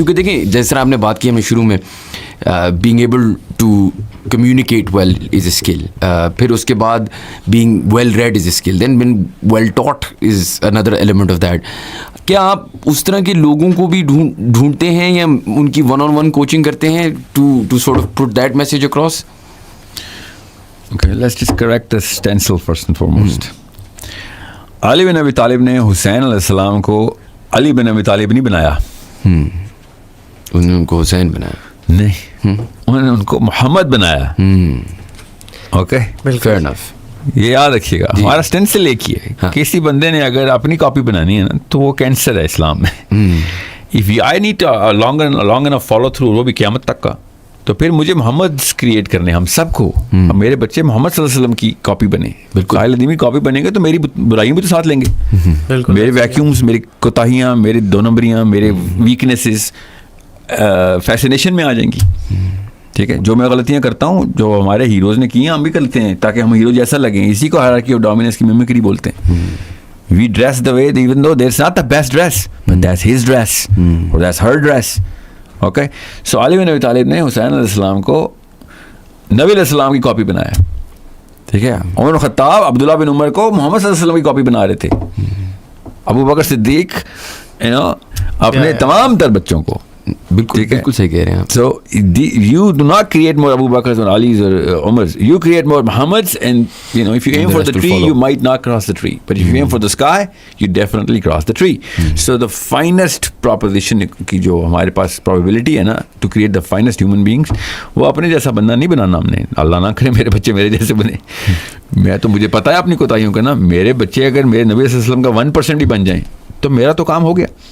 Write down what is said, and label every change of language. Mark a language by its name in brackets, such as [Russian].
[Urdu] کیونکہ دیکھیں جس طرح آپ نے بات کی ہمیں شروع میں, [English] being able to communicate well is a skill. [Urdu] پھر اس کے بعد [English] being well read is a skill. Then being well taught is another element of that. [Urdu] کیا آپ اس طرح کے لوگوں کو بھی ڈھونڈتے ہیں یا ان کی ون آن ون کوچنگ کرتے ہیں [English] to sort of put that message across? Okay, let's just correct the stencil first and foremost. [Urdu] علی بن ابی طالب نے حسین علیہ السلام کو علی بن ابی طالب نہیں بنایا. انہوں نے ان کو حسین بنایا نہیں, انہوں نے ان کو محمد بنایا. Okay, [English] Fair enough. [Urdu] یہ یاد رکھیے گا, ہمارا اسٹینسل ایک ہی ہے. کسی بندے نے اگر اپنی کاپی بنانی ہے نا تو وہ کینسر ہے اسلام میں. If I need long enough follow through, وہ بھی قیامت تک کا, تو پھر مجھے محمد کریٹ کرنے, ہم سب کو, میرے بچے محمد صلی اللہ علیہ وسلم کی کاپی بنے. بالکل عالمی کاپی بنیں گے تو میری برائیوں بھی تو ساتھ لیں گے. میرے ویکیومس, میری کوتاہیاں, میری دو نمبریاں, میرے ویکنیسز فیسنیشن میں آ جائیں گی. ٹھیک ہے, جو میں غلطیاں کرتا ہوں, جو ہمارے ہیروز نے کی ہیں, ہم بھی کرتے ہیں تاکہ ہم ہیرو جیسا لگیں. اسی کو ہائرارکی آف ڈومیننس کی میمکری بولتے ہیں. [English] We dress the way, even though there's not the best dress, but that's his dress or that's her dress. [Urdu] Okay, سو علی بن ابی طالب نے حسین علیہ السلام کو نبی علیہ السلام کی کاپی بنایا. ٹھیک ہے, عمر بن خطاب عبداللہ بن عمر کو محمد صلی اللہ علیہ وسلم کی کاپی بنا رہے تھے. ابو بکر صدیق اپنے تمام تر بچوں کو. بالکل بالکل صحیح کہہ رہے ہیں. [English] So you do not create more Abu Bakrs اور علیز اور Umars, you create more Muhammads, and if you aim for the tree you might not cross the tree, but if you aim for the sky you definitely cross the tree. So the finest proposition [Urdu] کی جو ہمارے پاس probability ہے نا [English] to create the finest human beings, [Urdu] وہ اپنے جیسا بندہ نہیں بنانا ہم نے. اللہ نہ کرے میرے بچے میرے جیسے بنے. میں تو مجھے پتا ہے اپنی کوتاہیوں کا نا, میرے بچے اگر میرے نبی صلی اللہ علیہ وسلم کا 1% بھی بن جائیں تو میرا تو کام ہو گیا.